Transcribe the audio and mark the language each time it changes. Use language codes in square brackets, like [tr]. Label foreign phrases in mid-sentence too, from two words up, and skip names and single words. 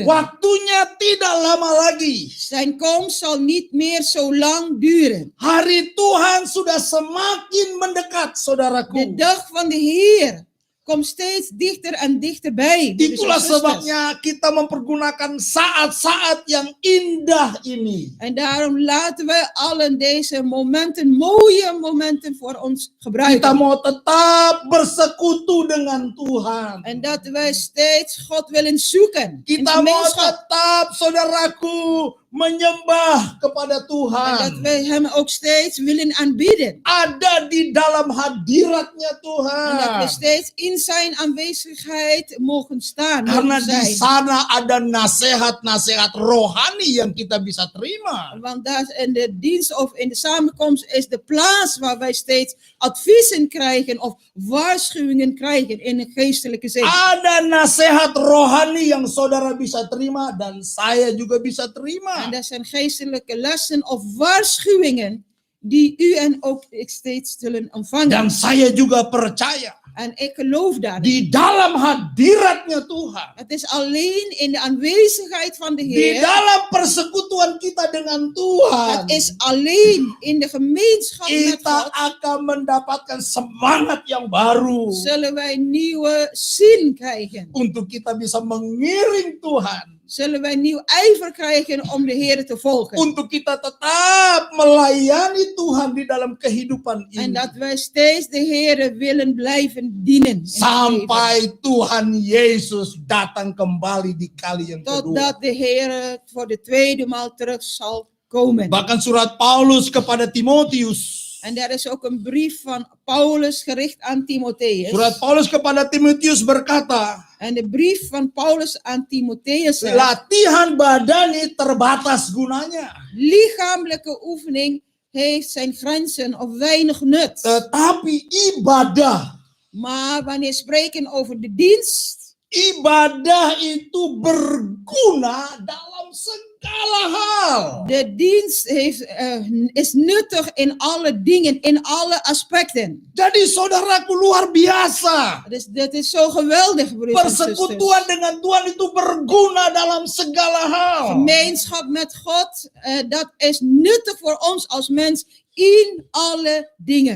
[id] Waktunya tidak lama lagi. [nl] Zijn komst zal niet meer zo lang duren. [id] Hari Tuhan sudah semakin mendekat, saudaraku. [nl] De dag van de Heer komt steeds dichter en dichterbij. broeders en [id] Itulah [nl] zusters. [id] sebabnya kita mempergunakan saat-saat yang indah ini. [nl] En daarom laten we allen deze momenten, mooie momenten voor ons [id] Kita [nl] gebruiken. [id] mau tetap bersekutu dengan Tuhan. [nl] En dat wij steeds God willen zoeken. In [id] Kita mau [nl] gemeenschap. [id] tetap, saudaraku, menyembah kepada [nl] En dat [id] Tuhan. [nl] wij hem ook steeds willen aanbieden. [id] Ada di dalam hadiratnya [nl] En dat we [id] Tuhan. [nl] steeds in zijn aanwezigheid mogen staan. [id] Karena [nl] mogen [id] di [nl] zijn. [id] sana ada nasihat-nasihat rohani yang kita bisa terima. [nl] Want daar in de dienst of in de samenkomst is de plaats waar wij steeds adviezen krijgen of waarschuwingen krijgen in een geestelijke zin. [id] Ada nasihat rohani yang saudara bisa terima dan saya juga bisa [nl] En [id] terima. [nl] dat zijn geestelijke lessen of waarschuwingen die u en ook ik steeds zullen ontvangen. [id] Dan saya juga percaya [nl] En ik geloof daarin. [id] di dalam hadiratnya Tuhan, [nl] Het is alleen in de aanwezigheid van de [id] di [nl] Heer. [id] dalam persekutuan kita dengan Tuhan, [nl] Het is alleen in de gemeenschap met [id] kita [nl] God. [id] akan mendapatkan semangat yang baru [nl] Zullen wij nieuwe zin krijgen. [id] untuk kita bisa mengiring Tuhan, [nl] Zullen wij nieuw ijver krijgen om de Heer te volgen. [id] untuk kita tetap melayani Tuhan di dalam kehidupan [nl] En [id] ini [nl] dat wij steeds de Heer willen blijven dienen. in het leven. [id] sampai Tuhan Yesus datang kembali di kali yang kedua. [nl] Totdat de Heer voor de tweede maal terug zal komen. [id] Bahkan surat Paulus kepada Timotius, [nl] En er is ook een brief van Paulus gericht aan Timotheus. [id] surat Paulus kepada Timotius berkata, [nl] En de brief van Paulus aan Timotheus zegt, [id] latihan badani terbatas gunanya, [nl] lichamelijke oefening heeft zijn grenzen of weinig nut. [id] tetapi ibadah, [nl] Maar wanneer spreken over de dienst, [id] ibadah itu berguna dalam segala hal. [nl] de dienst is nuttig in alle dingen, in alle aspecten. [id] Jadi saudaraku luar biasa. [nl] Dus dat is zo geweldig, broeders en zusters. [id] Persekutuan dengan Tuhan itu berguna dalam segala hal. [nl] Gemeenschap met God, dat is nuttig voor ons als mens in alle dingen.